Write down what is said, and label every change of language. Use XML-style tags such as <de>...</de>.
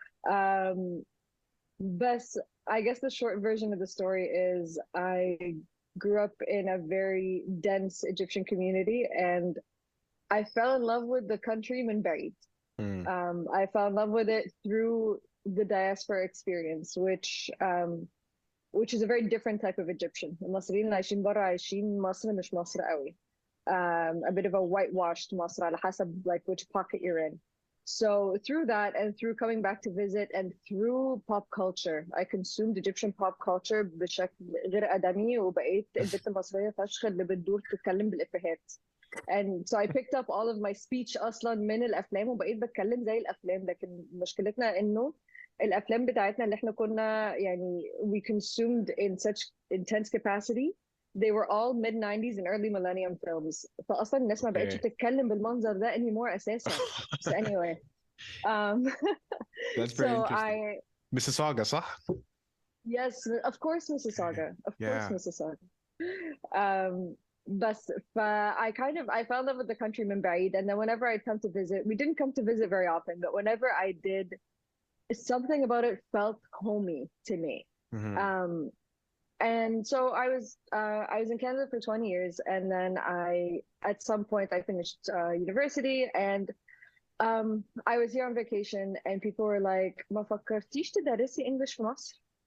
<en>Um, بس I guess the short version of the story is I grew up in a very dense Egyptian community and I fell in love with the country</en> <ar>من بعيد. امم.</ar> <en>I fell in love with it through the diaspora experience, which is a very different type of Egyptian.</en> <ar>المصريين اللي عايشين بره عايشين مصر مش مصر قوي.</ar> <en>A bit of a whitewashed مصر</en> <ar>على حسب</ar> <en>like which pocket you're in. So through that and through coming back to visit and through pop culture, I consumed Egyptian pop culture</en> <ar>بشكل غير آدمي وبقيت البنت المصرية فشخ اللي بتدور تتكلم بالإفيهات.</ar> <en>And so I picked up all of my speech</en> <ar>أصلا من الأفلام وبقيت بتكلم زي الأفلام، لكن مشكلتنا إنه الأفلام بتاعتنا اللي إحنا كنا يعني</ar> <en>we consumed in such intense capacity. They were all mid 90s and early millennium films.</en> <ar>فأصلا الناس ما بقتش اوكي. بتتكلم بالمنظر ده anymore أساسا.</ar> <en>So anyway, um, That's very so interesting. I</en> <ar>Mississauga صح؟</ar> <en>yes, of course</en> <ar>اوكي.</ar> <en>Mississauga, of course Yeah. Mississauga. Um, بس I fell in love with the country</en> <ar>من بعيد,</ar> <en>and then whenever I'd come to visit, we didn't come to visit very often, but whenever I did, something about it felt homey to me. hmm Um, and so I was in Canada for 20 years, and then I at some point I finished university, and I was here on vacation, and people were like,</en> <ar>"ما فكرتيش تدرسي English في مصر?"</ar>